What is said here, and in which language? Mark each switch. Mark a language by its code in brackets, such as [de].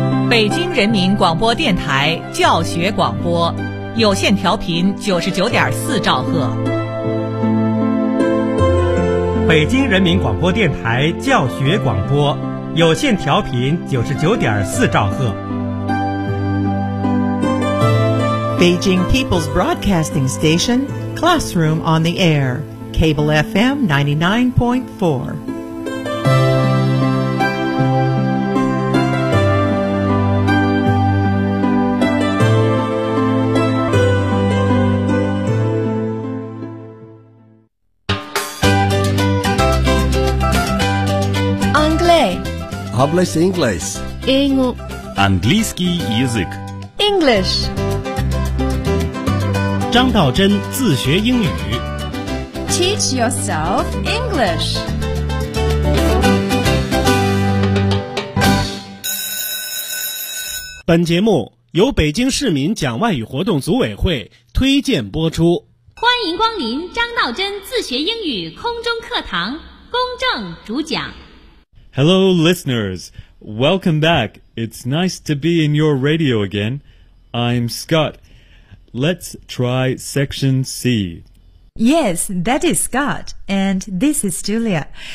[zh] 北京人民广播电台教学广播，有线调频99.4兆赫。北京人民广播电台教学广播，有线调频99.4兆赫。 [en] Beijing People's Broadcasting Station, Classroom on the Air, Cable FM 99.4. [fr] Anglais. [es] Hablas inglés. [ru] Английский язык. [en] English. [zh] 张道真自学英语 [en] Teach yourself English. [zh] 本节目由北京市民讲外语活动组委会推荐播出。欢迎光临张道真自学英语空中课堂，公正主讲。 [en] Hello listeners, welcome back. It's nice to be in your radio again. I'm ScottLet's try section C. Yes, that is Scott, and this is Julia.